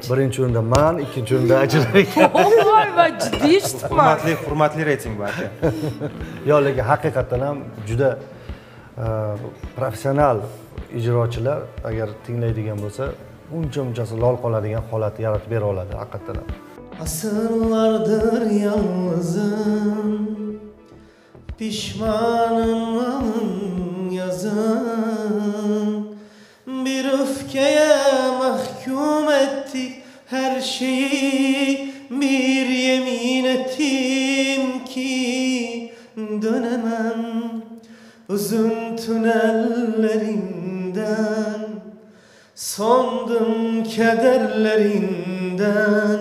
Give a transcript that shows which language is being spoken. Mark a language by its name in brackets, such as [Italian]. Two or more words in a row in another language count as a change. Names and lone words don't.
[Uzbek] Birinchi o'rinda men, ikkinchi o'rinda Ajra aka. Voy va jiddiy eshitibman. Hurmatli reyting bu aka. Yo'q, lekin haqiqatan ham juda professional ijrochilar agar tinglaydigan bo'lsa, uncha-munchasi lol qoladigan holatni yaratib bera oladi haqiqatan ham. [Turkish] Asırlardır yalnızım, pişmanım yazın. Bir öfkeye mahkum ettik her şeyi, bir yemin ettim ki dönemem uzun tünellerinden, sondum kederlerinden.